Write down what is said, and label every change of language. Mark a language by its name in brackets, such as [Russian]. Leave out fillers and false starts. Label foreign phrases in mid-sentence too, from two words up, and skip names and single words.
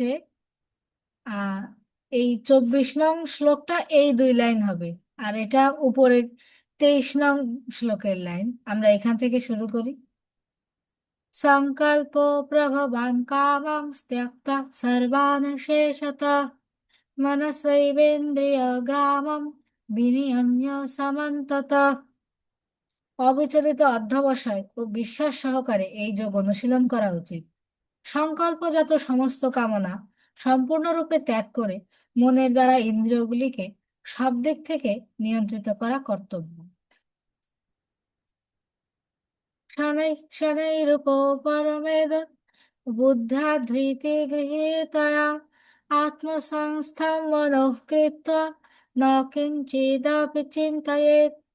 [Bangla] আর এই 24 নং শ্লোকটা এই দুই লাইন হবে, আর এটা উপরের 23 নং শ্লোকের লাইন। আমরা এখান থেকে শুরু করি। [Sanskrit] সংকল্প প্রভবান কামাং ত্যক্তা সর্বান শেষতঃ मनसैवेन्द्रियग्रामं विनियम्य समन्ततः। [Bangla] অবিচলিত অধ্যবসায় ও বিশ্বাস সহকারে এই যোগ অনুশীলন করা উচিত। সংকল্পজাত সমস্ত কামনা সম্পূর্ণরূপে ত্যাগ করে মনের দ্বারা ইন্দ্রিয়গুলিকে সব দিক থেকে নিয়ন্ত্রিত করা কর্তব্য। [Sanskrit] শনৈঃ শনৈরুপরমেদ বুদ্ধ্যা ধৃতি গৃহীতয়া আত্মসংস্থম মনঃ কৃত্বা ন কিঞ্চিদপি চিন্তয়েৎ।